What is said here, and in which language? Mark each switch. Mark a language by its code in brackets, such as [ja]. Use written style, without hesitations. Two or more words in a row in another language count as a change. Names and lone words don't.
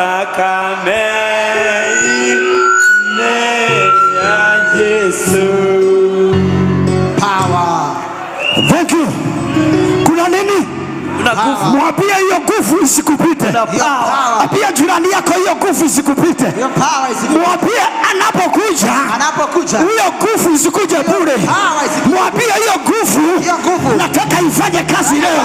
[ki] thakame ya Yesu. [en] Power. Thank you. [sw] Kuna nini? Kuna nguvu. Mwambie hiyo nguvu isikupite. Kuna power. Pia jirani yako hiyo nguvu isikupite. Hiyo power isikupite. Mwambie anapokuja hiyo nguvu isikuje bure. Mwambie hiyo nguvu nataka ifanye kazi leo.